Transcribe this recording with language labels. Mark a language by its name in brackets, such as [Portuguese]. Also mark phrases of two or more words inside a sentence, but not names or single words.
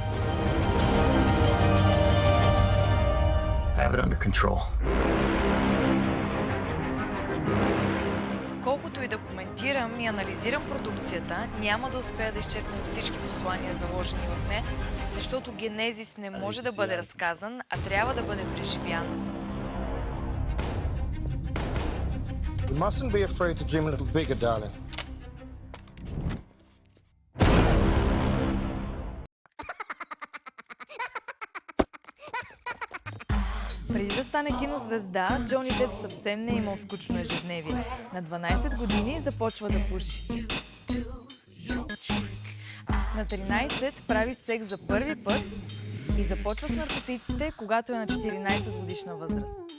[Bulgarian] Колкото и да коментирам и анализирам продукцията, няма да успея да изчерпам всички послания, заложени в нея, защото Генезис не може да бъде разказан, а трябва да бъде преживян. [English] You mustn't be afraid to dream a little bigger, darling. [Bulgarian] Преди да стане кинозвезда, Джони Деп съвсем не е имал скучно ежедневие. На 12 години започва да пуши. На 13 прави секс за първи път и започва с наркотиците, когато е на 14 годишна възраст.